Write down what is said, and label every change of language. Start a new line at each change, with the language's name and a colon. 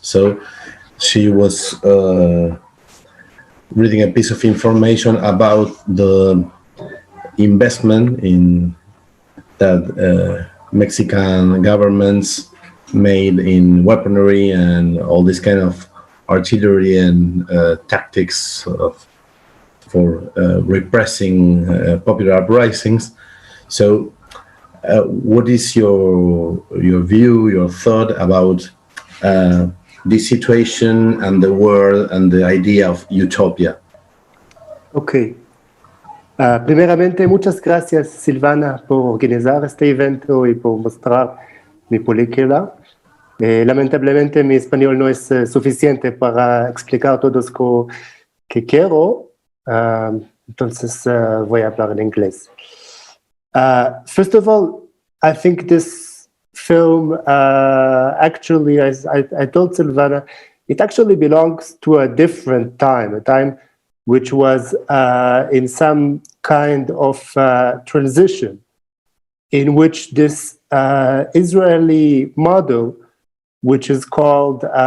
English: So she was reading a piece of information about the investment in that Mexican governments made in weaponry and all this kind of artillery and tactics for repressing popular uprisings. So what is your view, your thought about this situation and the world and the idea of utopia? Ok.
Spanish: Primeramente, muchas gracias, Silvana, por organizar este evento y por mostrar mi película. Lamentablemente, mi español no es suficiente para explicar todo lo que quiero, entonces voy a hablar en inglés.
English: First of all, I think this film actually, as I told Silvana, it actually belongs to a different time, a time which was in some kind of transition in which this Israeli model, which is called,